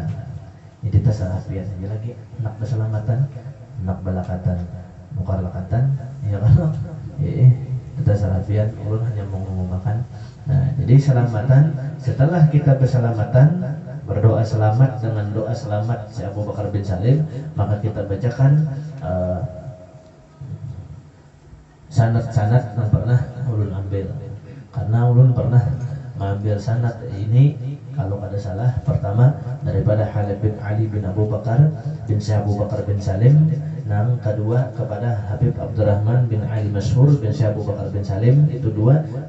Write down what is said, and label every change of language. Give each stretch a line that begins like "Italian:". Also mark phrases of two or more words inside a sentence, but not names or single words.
Banjar: Jadi kita salapian aja lagi, nak bersalamatan, nak balakatan, mukar lakatan, ya kan? Kita salapian, ulun hanya mau ngomongkan.
Indonesian: Nah, jadi salamatan, setelah kita bersalamatan, berdoa selamat dengan doa selamat si Abu Bakar bin Salim, maka kita bacakan sanad-sanad yang pernah ulun ambil. Karena ulun pernah mengambil sanad ini, kalau ada salah, pertama daripada Halid bin Ali bin Abu Bakar bin Syekh Abu Bakar bin Salim, yang kedua kepada Habib Abdurrahman bin Ali Masyhur bin Syekh Abu Bakar bin Salim, itu 2.